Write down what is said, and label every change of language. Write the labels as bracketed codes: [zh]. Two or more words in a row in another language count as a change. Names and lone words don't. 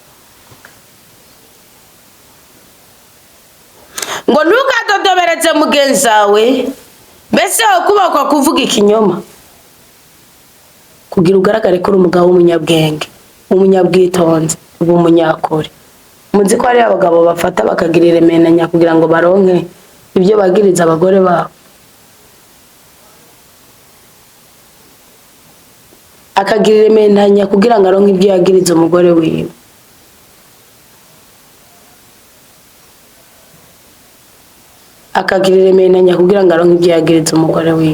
[rn] Ngo ntukadodobereze mugenzi wawe, mbese ukubakwa kuvuga ikinyoma kugira ugaragare ko uri umugabo w'umunyabwenge, umunyabwitonzi, umunyakuri. Muzi ko hari abagabo bafata bakagirira imenanya kugira ngo baronke ibyo bagiriza abagore babo, akagirira imenanya kugira ngo aronke ibyo yagiriza umugore wiwe. Akagirira imenanya kugira ngo aronke ibyo yagiriza umugore wiwe.